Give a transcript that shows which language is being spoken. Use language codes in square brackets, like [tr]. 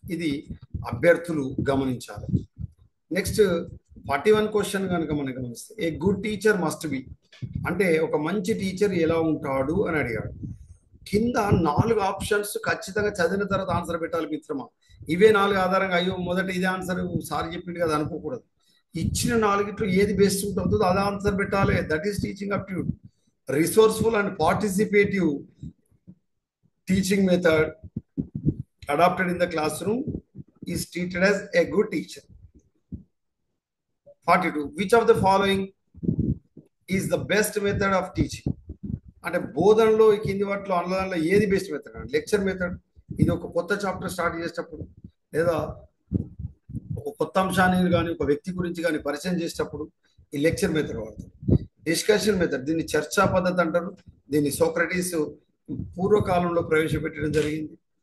[te] ఇది అభ్యర్థులు గమనించాలి. నెక్స్ట్ 41 క్వశ్చన్ కనుక మనం గమనిస్తే, [en] a good teacher must be [te] అంటే ఒక మంచి టీచర్ ఎలా ఉంటాడు అని అడిగాడు. కింద 4 ఆప్షన్స్ ఖచ్చితంగా చదివిన తర్వాత ఆన్సర్ పెట్టాలి మిత్రమా. ఇవే 4 ఆధారంగా అయ్యో మొదట ఇదే ఆన్సర్ సార్ చెప్పింది కదా అనుకోకూడదు. ఇచ్చిన 4గిట్లో ఏది బెస్ట్ సూట్ అవుతుందో అదే ఆన్సర్ పెట్టాలి. [en] That is teaching aptitude. Resourceful and participative teaching method adopted in the classroom is treated as a good teacher. 42. Which of the following is the best method of teaching? [te] అంటే బోధనలో ఈ కింది వాటిలో అన్నదానిలో ఏది best method అంటే lecture method. ఇది ఒక కొత్త చాప్టర్ స్టార్ట్ చేసేటప్పుడు లేదా ఒక కొత్త అంశాన్ని కానీ ఒక వ్యక్తి గురించి కానీ పరిచయం చేసేటప్పుడు ఈ లెక్చర్ మెథడ్ వాడతారు. డిస్కషన్ మెథడ్, దీన్ని చర్చా పద్ధతి అంటారు. దీన్ని సోక్రటీస్ పూర్వకాలంలో ప్రవేశపెట్టడం జరిగింది.